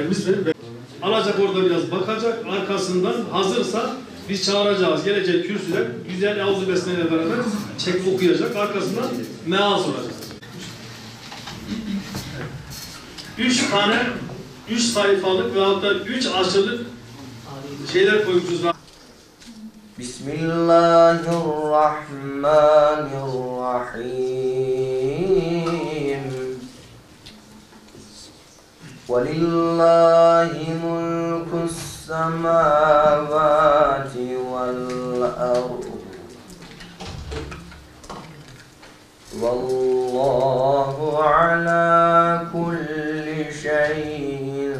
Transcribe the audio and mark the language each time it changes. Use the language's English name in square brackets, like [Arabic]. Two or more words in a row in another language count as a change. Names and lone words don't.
[Turkish] Alacak orada biraz bakacak, arkasından hazırsa Biz çağıracağız. Gelecek kürsüde güzel Avzu besmeyle beraber çekip okuyacak. Arkasından meal soracak. 3 sayfalık veyahut da 3 asırlık şeyler koymuşuz. Bismillahirrahmanirrahim. [Arabic] وَلِلَّهِ مُلْكُ السَّمَاوَاتِ وَالْأَرْضِ وَاللَّهُ عَلَى كُلِّ شَيْءٍ